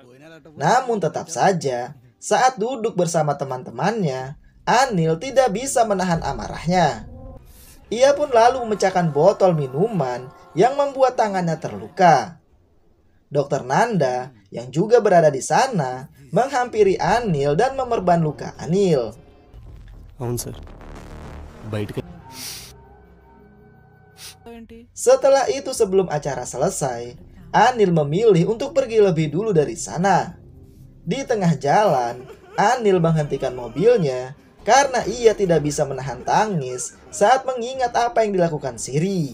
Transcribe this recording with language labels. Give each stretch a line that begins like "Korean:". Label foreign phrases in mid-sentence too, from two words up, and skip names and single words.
Indonesian: Namun tetap saja, saat duduk bersama teman-temannya, Anil tidak bisa menahan amarahnya. Ia pun lalu memecahkan botol minuman yang membuat tangannya terluka. Dokter Nanda yang juga berada di sana menghampiri Anil dan memerban luka Anil.
Telugu: అవును సార్ బయటకి
Indonesian: Setelah itu, sebelum acara selesai, Anil memilih untuk pergi lebih dulu dari sana. Di tengah jalan, Anil menghentikan mobilnya karena ia tidak bisa menahan tangis saat mengingat apa yang dilakukan Siri.